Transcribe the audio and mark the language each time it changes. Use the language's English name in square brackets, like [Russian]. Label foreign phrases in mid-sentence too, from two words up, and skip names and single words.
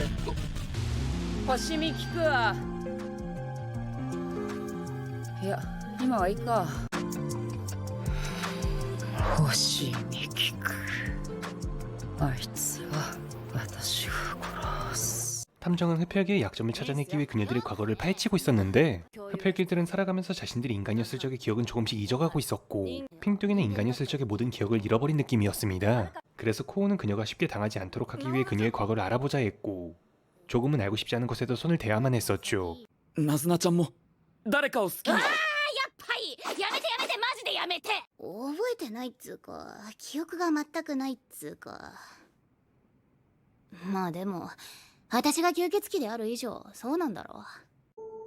[Japanese] 星見聞くわ。いや、今はいいか。星見聞く。あいつは私が殺す。 [Korean] 탐정은 흡혈귀의 약점을 찾아내기 위해 그녀들의 과거를 파헤치고 있었는데 흡혈귀들은 살아가면서 자신들이 인간이었을 적의 기억은 조금씩 잊어가고 있었고 핑뚜기는 인간이었을 적의 모든 기억을 잃어버린 느낌이었습니다. 그래서 코우는 그녀가 쉽게 당하지 않도록 하기 위해 그녀의 과거를 알아보자 했고 조금은 알고 싶지 않은 것에도 손을 대야만 했었죠. [Japanese] ナズナちゃんも誰かを好きに。やっぱりやめてやめて、マジでやめて。覚えてないっつうか、記憶が全くないっつうか。まあでも私が吸血鬼である以上そうなんだろう。